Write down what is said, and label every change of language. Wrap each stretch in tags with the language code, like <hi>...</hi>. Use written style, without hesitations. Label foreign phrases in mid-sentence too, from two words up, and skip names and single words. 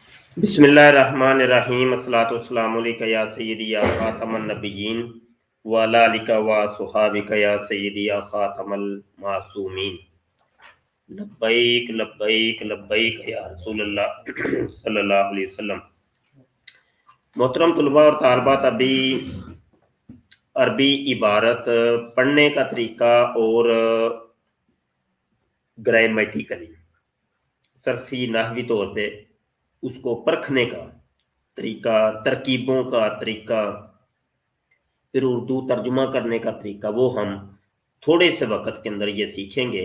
<ar>بسم الله الرحمن الرحيم الصلاة والسلام عليك يا سيدي يا خاتم النبيين وعلى آلك وصحابك يا سيدي يا خاتم المعصومين لبيك لبيك لبيك يا رسول الله صلى الله عليه وسلم.</ar> <ur>محترم طلبہ اور طالبات، ابھی عربی عبارت پڑھنے کا طریقہ اور گرامیٹکلی صرفی نحوی طور پے اس کو پرکھنے کا طریقہ، ترکیبوں کا طریقہ، پھر اردو ترجمہ کرنے کا طریقہ، وہ ہم تھوڑے سے وقت کے اندر یہ سیکھیں گے.</ur>